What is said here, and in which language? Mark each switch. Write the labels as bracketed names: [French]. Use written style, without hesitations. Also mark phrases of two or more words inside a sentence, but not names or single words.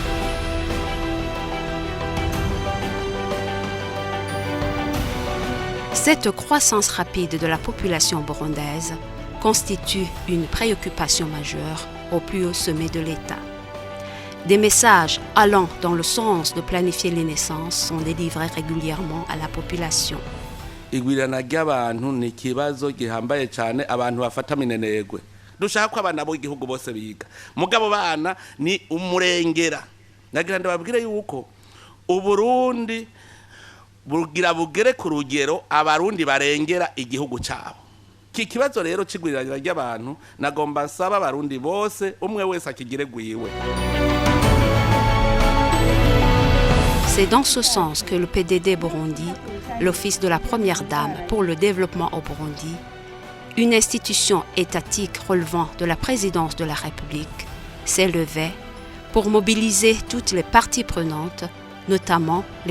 [French] Cette croissance rapide de la population burundaise constitue une préoccupation majeure au plus haut sommet de l'État. Des messages allant dans le sens de planifier les naissances sont délivrés régulièrement à la population. [Rundi] Igwirana ry'abantu ni ikibazo gihambaye cyane abantu bafata minenegwe. Dushaka ko abana bo igihugu bose biga. Mugabo bana ni umurengera. Nagira ndababwire yuko Uburundi bugira bugere ku rugero abarundi barengera igihugu cyabo. Ki kibazo rero cigwiranira ry'abantu nagomba nsaba abarundi bose umwe wese akigire gwiwe. [French] C'est dans ce sens que le PDD Burundi, l'Office de la Première Dame pour le développement au Burundi, une institution étatique relevant de la présidence de la République, s'est levé pour mobiliser toutes les parties prenantes, notamment les